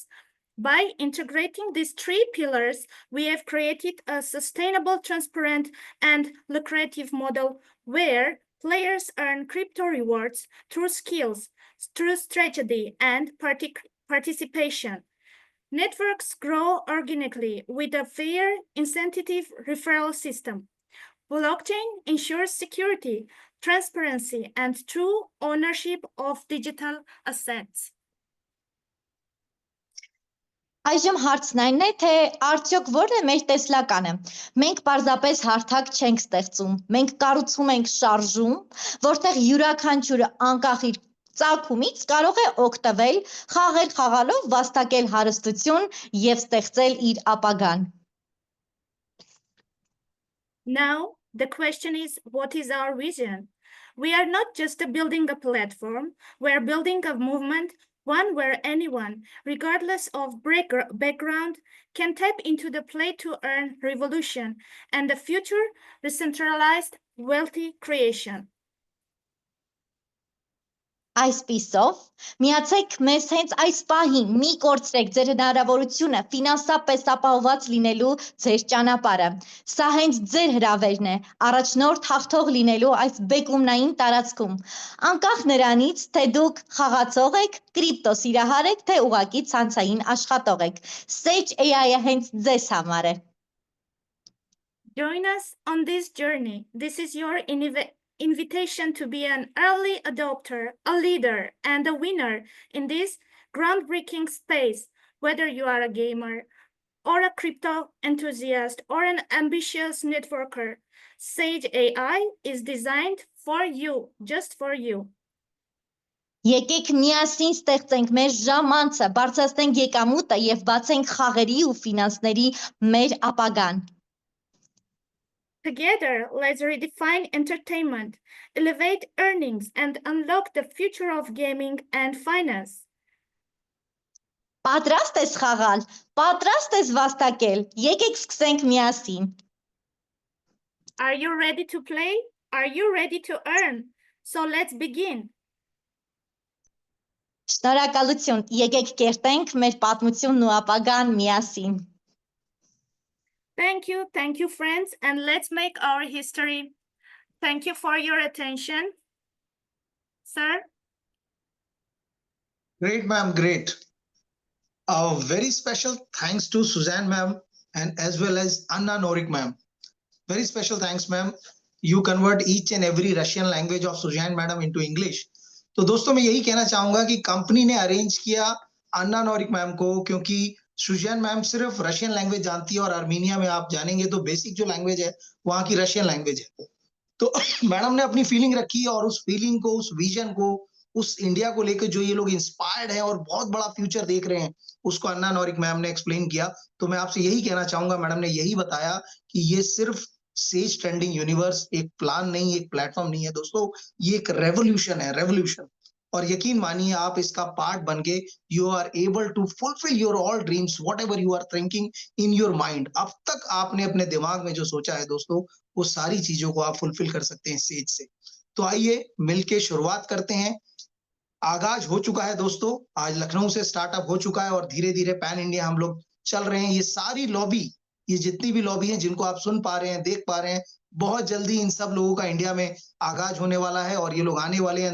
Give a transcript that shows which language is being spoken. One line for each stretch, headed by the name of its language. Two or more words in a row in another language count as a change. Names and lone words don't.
English: By integrating these three pillars, we have created a sustainable, transparent, and lucrative model where players earn crypto rewards through skills, through strategy, and participation. Networks grow organically with a fair incentive referral system. Blockchain ensures security, transparency, and true ownership of digital assets.
Armenian: Այժմ հարցն այն է, թե արդյոք որն է մեր տեսլականը։ Մենք պարզապես հարթակ չենք ստեղծում, մենք կառուցում ենք շարժում, որտեղ յուրաքանչյուրը անկախ իր ծագումից կարող է օգտվել, խաղել խաղալով, վաստակել հարստություն և ստեղծել իր ապագան։
English: Now, the question is, what is our vision? We are not just building a platform, we are building a movement, one where anyone, regardless of background, can tap into the play-to-earn revolution and the future decentralized wealthy creation.
Armenian: Այսպիսով, միացեք մեզ հենց այս պահին, մի կորցրեք ձեր հնարավորությունը ֆինանսապես ապահովված լինելու ձեր ճանապարհը։ Սա հենց ձեր հրավերն է, առաջնորդ հաղթող լինելու այս բեկումնային տարածքում։ Անկախ նրանից, թե դուք խաղացող եք, կրիպտո սիրահար եք, թե ուղղակի ցանցային աշխատող եք։ Sage AI-ը հենց ձեզ համար է։
English: Join us on this journey. This is your invitation to be an early adopter, a leader, and a winner in this groundbreaking space. Whether you are a gamer or a crypto enthusiast or an ambitious networker, Sage AI is designed for you, just for you.
Armenian: Եկեք միասին ստեղծենք մեր ժամանցը, բարձրացնենք եկամուտը և բացենք խաղերի ու ֆինանսների մեր ապագան։
English: Together, let's redefine entertainment, elevate earnings, and unlock the future of gaming and finance.
Armenian: Պատրաստ ես խաղալ, պատրաստ ես վաստակել, եկեք սկսենք միասին։
English: Are you ready to play? Are you ready to earn? So let's begin.
Armenian: Շնորհակալություն, եկեք կերտենք մեր պատմությունն ու ապագան միասին։
English: Thank you, friends, and let's make our history. Thank you for your attention. Sir? Great, ma'am, great. A very special thanks to Suzanne ma'am and as well as Anna Norik ma'am. Very special thanks ma'am. You convert each and every Russian language of Suzanne madam into English.
Hindi: तो दोस्तों मैं यही कहना चाहूंगा कि कंपनी ने अरेंज किया अन्ना नोरिक मैम को, क्योंकि सुजैन मैम सिर्फ
English: Russian language
Hindi: जानती है और आर्मीनिया में आप जानेंगे तो बेसिक जो लैंग्वेज है वहां की
English: Russian language
Hindi: है। तो मैडम ने अपनी फीलिंग रखी और उस फीलिंग को, उस विजन को, उस इंडिया को लेकर जो ये लोग इंस्पायर्ड हैं और बहुत बड़ा फ्यूचर देख रहे हैं, उसको अन्ना नोरिक मैम ने एक्सप्लेन किया। तो मैं आपसे यही कहना चाहूंगा, मैडम ने यही बताया कि ये सिर्फ सेज ट्रेंडिंग यूनिवर्स एक प्लान नहीं, एक प्लेटफॉर्म नहीं है दोस्तों, ये एक रेवोल्यूशन है, रेवोल्यूशन। और यकीन मानिए आप इसका पार्ट बन के
English: you are able to fulfil your all dreams what ever you are thinking in your mind.
Hindi: अब तक आपने अपने दिमाग में जो सोचा है दोस्तों, वो सारी चीजों को आप फुलफिल कर सकते हैं सेज से। तो आइए मिलके शुरुआत करते हैं। आगाज हो चुका है दोस्तों, आज लखनऊ से स्टार्टअप हो चुका है और धीरे धीरे
English: pan India
Hindi: हम लोग चल रहे हैं। ये सारी लॉबी, ये जितनी भी लॉबी है जिनको आप सुन पा रहे हैं, देख पा रहे हैं, बहुत जल्दी इन सब लोगों का इंडिया में आगाज होने वाला है और ये लोग आने वाले हैं।